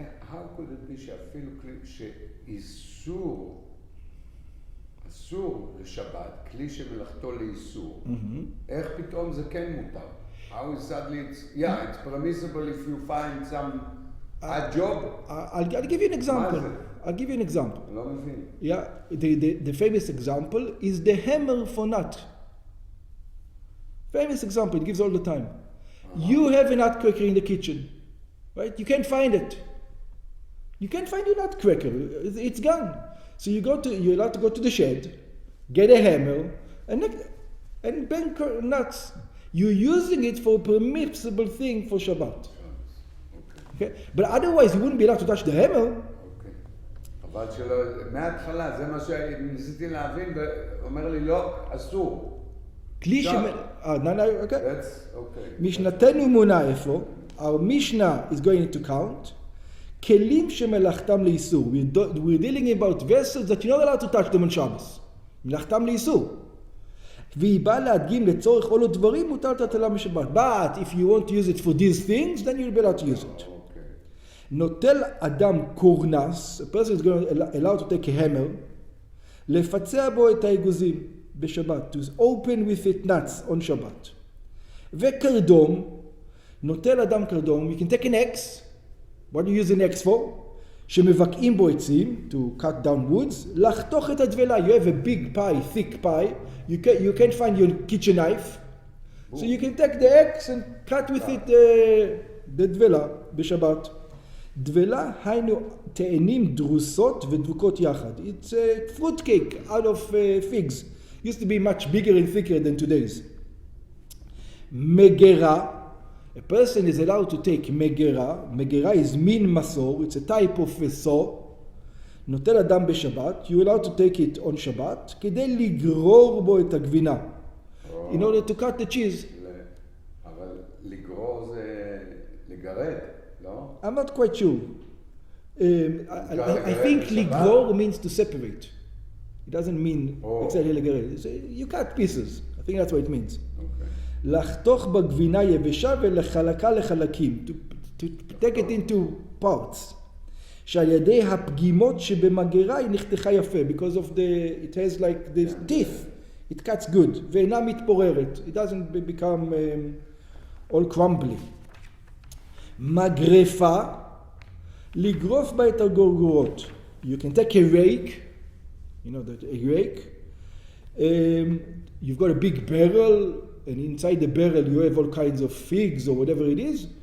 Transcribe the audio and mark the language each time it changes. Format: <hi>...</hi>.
<en>How could it be</en> <he>שאפילו שאיסור, אסור לשבת, כלי שמלאכתו לאיסור, איך פתאום זה כן מותר?</he> <en>How is suddenly it's permissible if you find some odd job? I'll give you an example. I'll give you an example.</en> <he>לא מבין.</he> <en>Yeah, the famous example is the hammer for nut. Famous example, it gives all the time. You have a nutcracker in the kitchen, right? You can't find it. You can't find your nutcracker. It's gone. So you're allowed to go to the shed, get a hammer, and bang nuts. You're using it for a permissible thing for Shabbat. Okay? But otherwise, you wouldn't be allowed to touch the hammer.</en> <he>אבל שלא, מההתחלה, זה מה שניסיתי להבין, ואומר לי, לא, אסור. כלי okay.</he> <en>That's okay.</en> <he>משנתנו מונה איפה,</he> <en>our Mishnah is going to count,</en> <he>כלים שמלאכתם לאיסור.</he> <en>We're dealing about vessels that you're not allowed to touch them on Shabbos.</en> <he>מלאכתם לאיסור. והיא באה להדגים לצורך all הדברים, מותר לטלטלה משבת.</he> <en>But if you want to use it for these things, then you'll be allowed to use it.</en> <he>נוטל אדם קורנס,</he> <en>a person is allowed to take a hammer,</en> <he>לפצע בו את האגוזים בשבת,</he> <en>to open with it nuts on שבת.</en> <he>וקרדום, נוטל אדם קרדום,</he> <en>you can take an axe, what do you use an axe for?</en> <he>שמבקעים בו עצים,</he> <en>to cut down woods,</en> <he>לחתוך את הדבלה,</he> <en>you have a big pie, thick pie, you can't find your kitchen knife, so you can take the axe and cut with it the דבלה בשבת.</en> <he>דבלה היינו תאנים דרוסות ודבוקות יחד.</he> <en>It's a fruit cake out of figs. Used to be much bigger and thicker than today's. מגרה, a person is allowed to take מגרה. מגרה is מין מסור, it's a type of a saw.</en> <he>נוטל אדם בשבת,</he> <en>you're allowed to take it on</en> <he>שבת, כדי לגרור בו את הגבינה.</he> <en>In order to cut the cheese.</en> <he>אבל לגרור זה לגרד.</he> <en>No? I'm not quite sure. I think ligor means to separate. It doesn't mean exactly לגרד. You cut pieces. I think that's what it means.</en> <he>לחתוך בגבינה יבשה ולחלקה לחלקים.</he> <en>To take it into parts.</en> <he>שעל ידי הפגימות שבמגרה היא נחתכה יפה.</he> <en>Because of it has like the teeth. It cuts good.</en> <he>ואינה מתפוררת.</he> <en>It doesn't become all crumbly.</en> <he>מגרפה, לגרוף בה את הגורגורות.</he> <en>You can take a rake, you know that a rake. You've got a big barrel, and inside the barrel you have all kinds of figs or whatever it is.</en>